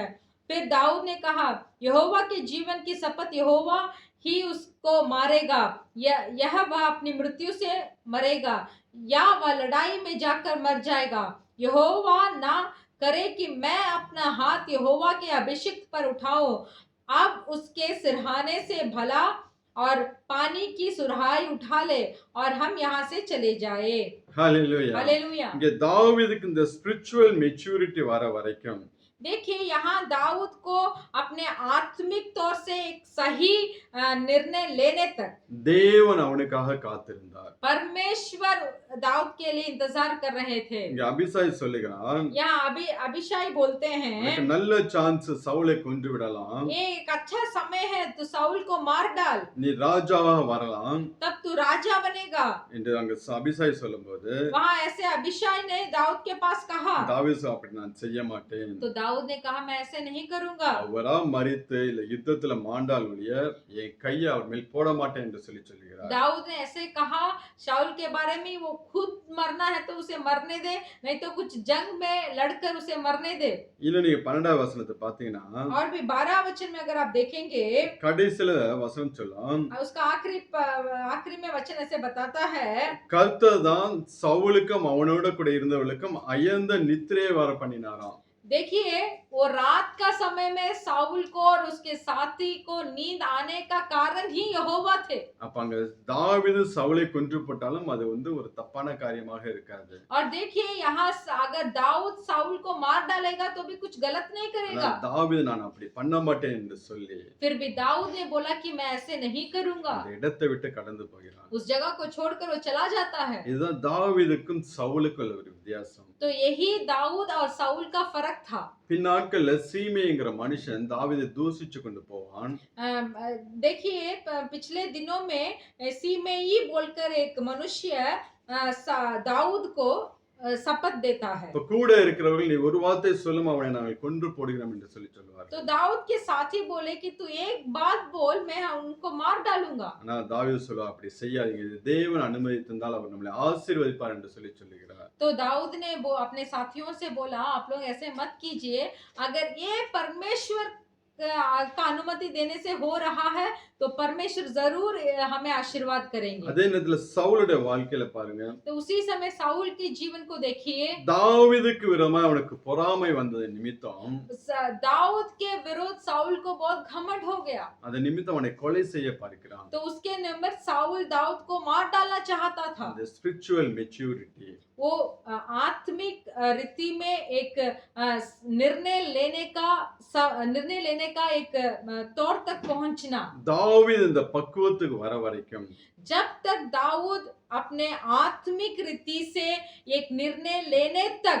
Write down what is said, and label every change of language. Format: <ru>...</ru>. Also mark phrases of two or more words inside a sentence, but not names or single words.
<hi>फिर दाऊद ने कहा, यहोवा के जीवन की शपथ, यहोवा ही उसको मारेगा, यह वह अपनी मृत्यु से मरेगा या वह लड़ाई में जाकर मर जाएगा। यहोवा ना करे कि मैं अपना हाथ यहोवा के अभिषिक्त पर उठाऊं। अब उसके सिरहाने से भला और पानी की सुराही उठा ले और हम यहाँ से चले जाए।</hi> <ta>ஹalleluya.</ta> <hi>हालेलुया।</hi> <ta>இங்க தாவீதுக்கு இந்த</ta> <en>spiritual maturity</en> <ta>வர வரைக்கும்</ta> <hi>देखिए यहाँ दाऊद को अपने आत्मिक तौर से एक सही निर्णय लेने तक</hi> <ta>தேவன் அவனுக்காக காத்திருந்தார்.</ta> <hi>परमेश्वर दाऊद के लिए इंतजार कर रहे थे।</hi> <ta>இங்க அபிசாய் சொல்லுகிறான்,</ta> <hi>यहाँ अभिषाई बोलते</hi> <ta>உனக்கு</ta> <hi>हैं</hi> <ta>நல்ல சான்ஸ் சவுலை கொன்று விடலாம்,</ta> <hi>ये एक अच्छा समय है, तू साउल को मार डाल,</hi> <ta>நீ ராஜாவாக வரலாம்</ta> <hi>तब तू राजा बनेगा।</hi> <ta>என்று அங்க அபிசாய் சொல்லும்போது</ta> <hi>वहाँ ऐसे अभिषाई ने दाऊद के पास कहा,</hi> <ta>தாவீது அப்படி நான் செய்ய மாட்டேன்,</ta> <hi>तो दाऊद ने कहा मैं ऐसे नहीं करूंगा।</hi> <ta>அவரா மரித்து இல்ல யுத்தத்துல மாண்டால் ஒழிய என் கையை அவர் மேல் போட மாட்டேன் என்று சொல்லுகிறார்.</ta> <hi>दाऊद ने ऐसे कहा शाऊल के बारे में, वो खुद मरना है तो उसे मरने दे, नहीं तो कुछ जंग में लड़कर उसे मरने दे।</hi> <ta>இன்னும் நீங்க 12வது வசனத்தை பாத்தீங்கன்னா</ta> <hi>और भी 12 वचन में अगर आप देखेंगे,</hi> <ta>கடைசில வசனம் சொல்லும்,</ta> <hi>उसका आखिरी में वचन ऐसे बताता है,</hi> <ta>கர்த்தர் தான் சவுலுக்கும் அவனோட கூட இருந்தவர்களுக்கும் அயர்ந்த நித்திரையை வர பண்ணினாராம்.</ta> <hi>देखिए वो रात का समय में साउल को और उसके साथी को नींद आने का कारण ही यहोवा थे।</hi> <ta>அப்ப அங்க தாவீது சவுலை கொன்று போட்டாலும் அது ஒரு தப்பான காரியமாக இருக்காது.</ta> <hi>और देखिए यहाँ अगर दाऊद साउल को मार डालेगा तो भी कुछ गलत नहीं करेगा।</hi> <ta>தாவீது நான் அப்படி பண்ண மாட்டேன் என்று சொல்லி</ta> <hi>फिर भी दाऊद ने बोला कि मैं ऐसे नहीं करूंगा,</hi> <ta>அந்த இடத்தை விட்டு கடந்து போகிறான்.</ta> <hi>उस जगह को छोड़कर वो चला जाता है।</hi> <ta>இதுதான் தாவீதுக்கும் சவுலுக்கும் உள்ள ஒரு வித்தியாசம்.</ta> <hi>तो यही दाऊद और साउल का फर्क था।</hi> <ta>பின்னாட்கள்ல சீமேங்கிற மனுஷன் தாவீதை தூசிச்சு கொண்டு போவான்.</ta> <hi>देखिए पिछले दिनों में सीमेई बोलकर एक मनुष्य दाऊद को शपथ देता है।</hi> <ta>இப்ப கூட இருக்கிறவர்கள் நீ ஒரு வார்த்தை சொல்லும் அவனை நாங்கள் கொன்று போடுகிறோம் என்று சொல்லுவார்கள்.</ta> <hi>तो दाऊद के साथी बोले कि तू एक बात बोल, मैं उनको मार डालूंगा।</hi> <ta>ஆனா தாவீது சொல்லுவா அப்படி செய்யாதீங்க, இது தேவன் அனுமதித்திருந்தால் அவர் நம்மளை ஆசீர்வதிப்பார் என்று சொல்லுகிறார்.</ta> <hi>तो दाऊद ने वो अपने साथियों से बोला आप लोग ऐसे मत कीजिए, अगर ये परमेश्वर का अनुमति देने से हो रहा है तो परमेश्वर जरूर हमें आशीर्वाद करेंगे।</hi> <ta>அதே நேரத்துல சவுலுடைய வாழ்க்கையில பாருங்க,</ta> <hi>तो उसी समय साउल के जीवन को देखिए,</hi> <ta>தாவீதுக்கு விரோதமா அவனுக்கு பொறாமை வந்தது நிமித்தம்</ta> <hi>दाऊद के विरुद्ध साउल को बहुत घमंड हो गया।</hi> <ta>அந்த நிமித்தம் அவனை கொலை செய்ய பார்க்கிறான்.</ta> <hi>तो उसके नंबर साउल दाऊद को मार डालना चाहता था।</hi> <ta>அந்த</ta> <en>spiritual maturity,</en> <hi>वो आत्मिक रीति में एक निर्णय लेने का एक तौर तक पहुंचना।</hi> <ta>தாவீது இந்த பக்குவத்துக்கு வர வரைக்கும்</ta> <hi>जब तक दाऊद अपने आत्मिक रीति से एक निर्णय लेने तक</hi>